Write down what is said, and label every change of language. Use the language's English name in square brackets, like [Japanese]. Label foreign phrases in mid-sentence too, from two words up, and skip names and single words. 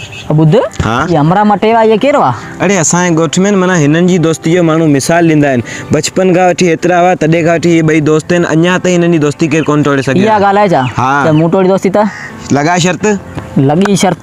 [Sindhi] बुध हाँ ये हमरा मटेवा ये केरवा अरे असांजे ॻोठ में माना हिननि जी दोस्ती जो माण्हू मिसाल ॾींदा आहिनि बचपन खां वठी एतिरा हुआ तॾहिं खां वठी ये ॿई दोस्त आहिनि अञा ताईं हिननि जी दोस्ती केरु कोन तोड़े सघियो इहा ॻाल्हि आहे छा हाँ त मूं तोड़ी दोस्ती त लॻा शर्त लॻी शर्त